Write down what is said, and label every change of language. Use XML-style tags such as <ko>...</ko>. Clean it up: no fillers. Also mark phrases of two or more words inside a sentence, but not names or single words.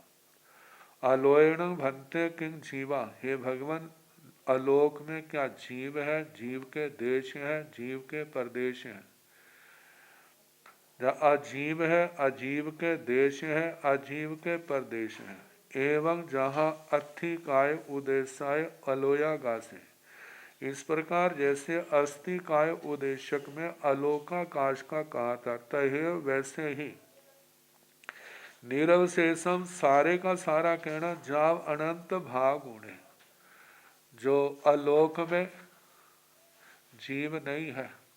<pra>अलोयण भंते किंग जीवा,</pra> <hi>हे भगवान अलोक में क्या जीव है, जीव के देश हैं, जीव के प्रदेश हैं। अजीव है, अजीव के देश हैं, अजीव के प्रदेश हैं।</hi> <pra>एवं जहाँ अथि काय उदेशाय अलोया गासे।</pra> <hi>इस प्रकार जैसे अस्थि काय उदेशक में अलोकाकाश का कहा था, तहे वैसे ही निरवशेषम सारे का सारा कहना।</hi> <pra>जाव अनंत भाग उड़े,</pra> <hi>जो अलोक में जीव नहीं है।</hi>